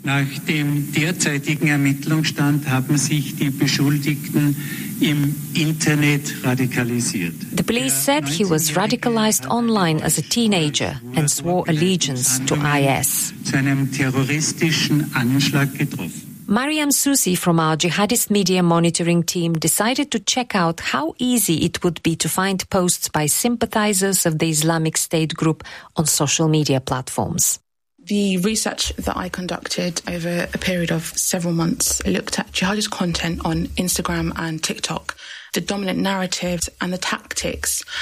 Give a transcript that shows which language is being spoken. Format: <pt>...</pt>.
<de>Nach dem derzeitigen Ermittlungsstand haben sich die Beschuldigten im Internet radikalisiert.</de> <en>The police said he was radicalized online as a teenager and swore allegiance to IS.</en> <de>Zu einem terroristischen Anschlag getroffen.</de> <en>Mariam Susi from our Jihadist Media Monitoring Team decided to check out how easy it would be to find posts by sympathizers of the Islamic State group on social media platforms. The research that I conducted over a period of several months looked at jihadist content on Instagram and TikTok, the dominant narratives and the tactics.</en>